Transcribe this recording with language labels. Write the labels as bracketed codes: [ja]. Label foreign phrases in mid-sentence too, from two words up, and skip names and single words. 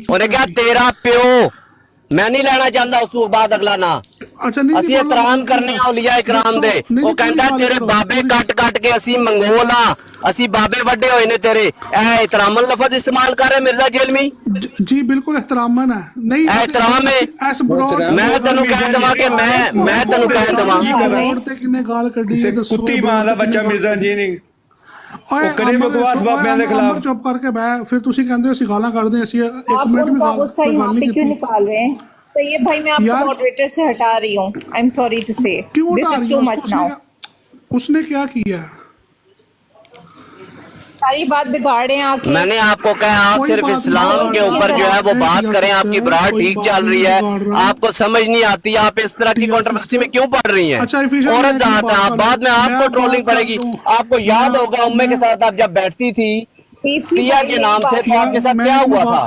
[pa] ਉਹਨੇ ਕਿਹਾ ਤੇਰਾ ਪਿਓ, ਮੈਂ ਨਹੀਂ ਲੈਣਾ ਚਾਹੁੰਦਾ ਉਸ ਤੋਂ ਬਾਅਦ ਅਗਲਾ ਨਾ। ਅੱਛਾ ਨਹੀਂ ਅਸੀਂ ਇਤਰਾਮ ਕਰਨੇ ਆ ਔਲੀਆ ਇਕਰਾਮ ਦੇ। ਉਹ ਕਹਿੰਦਾ ਤੇਰੇ ਬਾਬੇ ਕੱਟ ਕੇ ਅਸੀਂ ਮੰਗੋਲ ਆ, ਅਸੀਂ ਬਾਬੇ ਵੱਡੇ ਹੋਏ ਨੇ ਤੇਰੇ। ਇਹ ਇਤਰਾਮਨ ਲਫ਼ਜ਼ ਇਸਤੇਮਾਲ ਕਰ ਰਿਹਾ ਮਿਰਜ਼ਾ ਜੇਲਮੀ [hi] ਜੀ, ਬਿਲकुल एहतरामन है, नहीं एहतराम है। [pa] ਮੈਂ ਤੈਨੂੰ ਕਹਿ ਦਵਾਂ ਕਿ ਮੈਂ ਤੈਨੂੰ ਕਹਿ ਦਵਾਂ ਕਿੰਨੇ ਗਾਲ੍ਹ ਕੱਢੀ ਹੈ, ਦੱਸੋ ਕੁੱਤੀ ਮਾਂ ਦਾ ਬੱਚਾ ਮਿਰਜ਼ਾ ਜੀ ਨੇ ਉਹ ਕਰੇ ਬਕਵਾਸ ਬਾਬਿਆਂ ਦੇ ਖਿਲਾਫ। ਚੁੱਪ ਕਰਕੇ ਬਹਿ, ਫਿਰ ਤੁਸੀਂ ਕਹਿੰਦੇ ਹੋ ਅਸੀਂ ਗਾਲਾਂ ਕੱਢਦੇ, ਅਸੀਂ 1 ਮਿੰਟ ਵੀ [hi] गुस्सा यहाँ पे क्यों निकाल रहे हैं? तो ये भाई मैं आपको मॉडरेटर से हटा रही हूँ। [en] I am sorry to say, This is too much now. [hi] उसने क्या किया? सारी बात बिगाड़े हैं आके। मैंने आपको कहा आप सिर्फ इस्लाम के ऊपर जो है वो बात करें, आपकी बरात ठीक चल रही है, आपको समझ नहीं आती, आप इस तरह की कंट्रोवर्सी में क्यों पड़ रही हैं? औरत जात है आप, बाद में आपको ट्रोलिंग पड़ेगी। आपको याद होगा उम्मे के साथ आप जब बैठती थी टिया के नाम से, तो आपके साथ क्या हुआ था?